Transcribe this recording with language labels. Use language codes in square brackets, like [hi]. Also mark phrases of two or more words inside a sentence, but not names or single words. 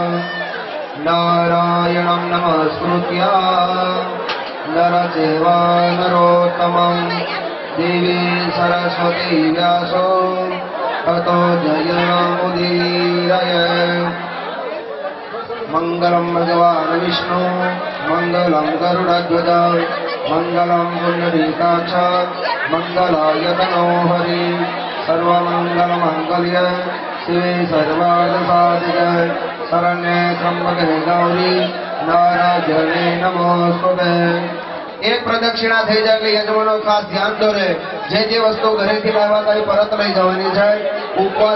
[sa] नारायणं नमस्कृत्य नरचैव नरोत्तमं देवी सरस्वती व्यासो ततो जयमुदीरये मंगलम भगवान विष्णु मंगलम गरुड़ध्वज मंगलम पुंडरीकाक्ष मंगलाय तनो हरि सर्वमंगल मंगल्य शिवे सर्वार्थ साधिके शरण्ये त्र्यंबके गौरी नारायणे नमोस्तुते [gu] एक प्रदक्षिणा થઈ જાય એટલે યજમાનો ખાસ ધ્યાન દોરે જે વસ્તુ ઘરેથી લાવ્યા હતા એ પરત લઈ જવાની છે ઉપવાસ